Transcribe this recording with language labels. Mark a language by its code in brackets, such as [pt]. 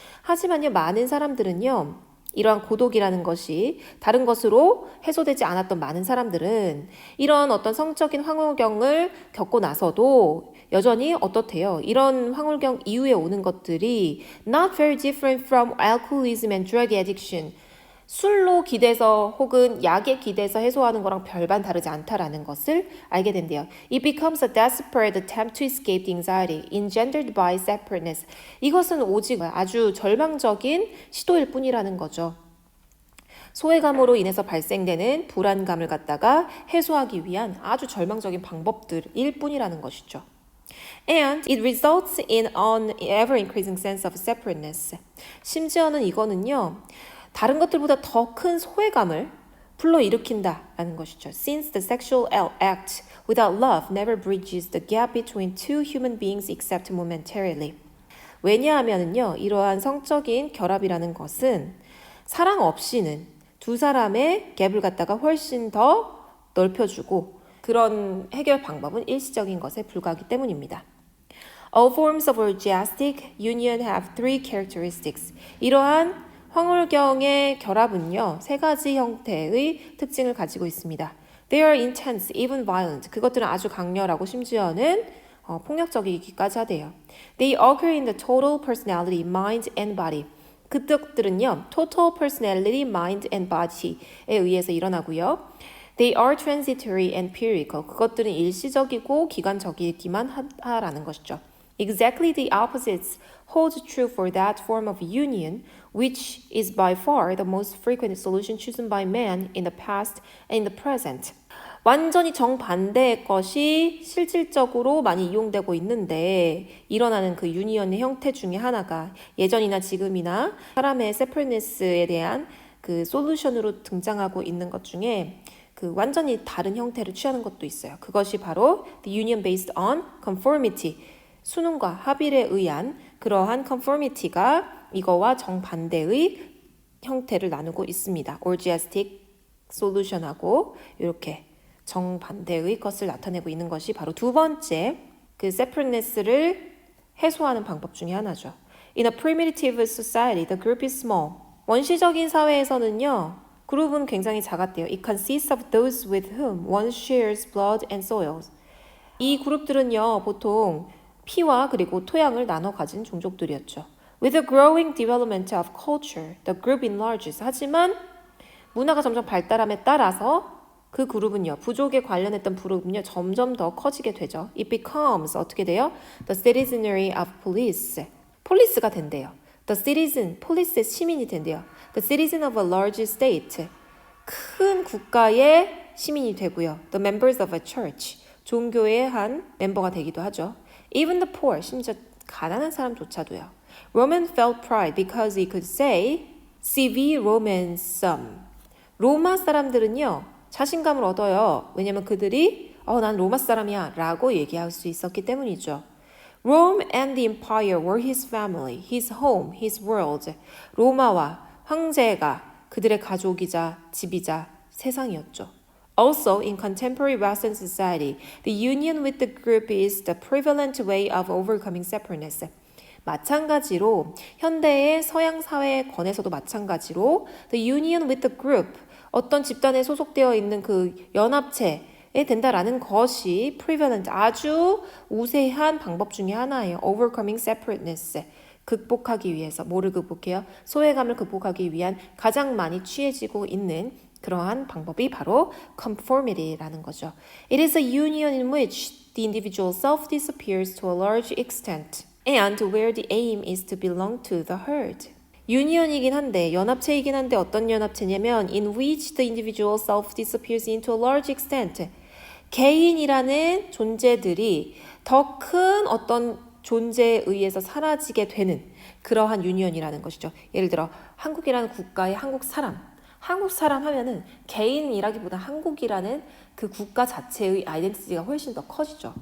[ko] 하지만요, 많은 사람들은요, 이러한 고독이라는 것이 다른 것으로 해소되지 않았던 많은 사람들은 이런 어떤 성적인 황홀경을 겪고 나서도 여전히 어떻대요? 이런 황홀경 이후에 오는 것들이 [en] not very different from alcoholism and drug addiction. [ko] 술로 기대서 혹은 약에 기대서 해소하는 거랑 별반 다르지 않다라는 것을 알게 된대요. [en] It becomes a desperate attempt to escape the anxiety engendered by separateness. [ko] 이것은 오직 아주 절망적인 시도일 뿐이라는 거죠. 소외감으로 인해서 발생되는 불안감을 갖다가 해소하기 위한 아주 절망적인 방법들일 뿐이라는 것이죠. [en] And it results in an ever-increasing sense of separateness. [ko] 심지어는 이거는요, 다른 것들보다 더 큰 소외감을 불러일으킨다라는 것이죠. [en] Since the sexual act without love never bridges the gap between two human beings except momentarily. [ko] 왜냐하면요, 이러한 성적인 결합이라는 것은 사랑 없이는 두 사람의 갭을 갖다가 훨씬 더 넓혀주고 그런 해결 방법은 일시적인 것에 불과하기 때문입니다. [en] All forms of orgiastic union have three characteristics. 이러한 [ko] 황홀경의 결합은요, 세 가지 형태의 특징을 가지고 있습니다. [en] They are intense, even violent. [ko] 그것들은 아주 강렬하고 심지어는 폭력적이기까지 하대요. [en] They occur in the total personality, mind and body. [ko] 그 뜻들은요, [en] total personality, mind and body [ko] 에 의해서 일어나고요. [en] They are transitory and periodical. [ko] 그것들은 일시적이고 기간적이기만 하라는 것이죠. [en] Exactly the opposites hold true for that form of union, which is by far the most frequent solution chosen by man in the past and in the present. [ko] 완전히 정반대의 것이 실질적으로 많이 이용되고 있는데 일어나는 그 유니언의 형태 중에 하나가 예전이나 지금이나 사람의 separateness에 대한 그 솔루션으로 등장하고 있는 것 중에 그 완전히 다른 형태를 취하는 것도 있어요. 그것이 바로 [en] the union based on conformity. [ko] 수능과 합일에 의한 그러한 conformity가 이거와 정반대의 형태를 나누고 있습니다. orgiastic solution하고 이렇게 정반대의 것을 나타내고 있는 것이 바로 두 번째 그 separateness를 해소하는 방법 중에 하나죠. [en] In a primitive society, the group is small. [ko] 원시적인 사회에서는요, 그룹은 굉장히 작았대요. [en] It consists of those with whom one shares blood and soil. [ko] 이 그룹들은요, 보통 피와 그리고 토양을 나눠 가진 종족들이었죠. [en] With the growing development of culture, the group enlarges. [ko] 하지만 문화가 점점 발달함에 따라서 그 그룹은요, 부족에 관련했던 그룹은요, 점점 더 커지게 되죠. [en] It becomes, [ko] 어떻게 돼요? [en] The citizenry of police. [ko] 폴리스가 된대요. [en] The citizen, [ko] 폴리스의 시민이 된대요. [en] The citizen of a large state. [ko] 큰 국가의 시민이 되고요. [en] The members of a church. [ko] 종교의 한 멤버가 되기도 하죠. [en] Even the poor, [ko] 심지어 가난한 사람조차도요. [en] Roman felt pride because he could say, [la] Civi Roman sum. [ko] 로마 사람들은요, 자신감을 얻어요. 왜냐면 그들이 난 로마 사람이야 라고 얘기할 수 있었기 때문이죠. [en] Rome and the empire were his family, his home, his world. [ko] 로마와 황제가 그들의 가족이자 집이자 세상이었죠. [en] Also, in contemporary Western society, the union with the group is the prevalent way of overcoming separateness. [ko] 마찬가지로 현대의 서양 사회에 관해서도 마찬가지로 [en] the union with the group, [ko] 어떤 집단에 소속되어 있는 그 연합체에 된다라는 것이 prevalent, 아주 우세한 방법 중에 하나예요. [en] overcoming separateness. [ko] 극복하기 위해서, 뭐를 극복해요? 소외감을 극복하기 위한 가장 많이 취해지고 있는 그러한 방법이 바로 conformity라는 거죠. [en] It is a union in which the individual self disappears to a large extent and where the aim is to belong to the herd. [ko] 유니언이긴 한데, 연합체이긴 한데 어떤 연합체냐면 [en] in which the individual self disappears into a large extent. [ko] 개인이라는 존재들이 더 큰 어떤 존재에 의해서 사라지게 되는 그러한 유니언이라는 것이죠. 예를 들어 한국이라는 국가의 한국 사람 하면은 개인이라기보다 한국이라는 그 국가 자체의 아이덴티티가 훨씬 더 커지죠.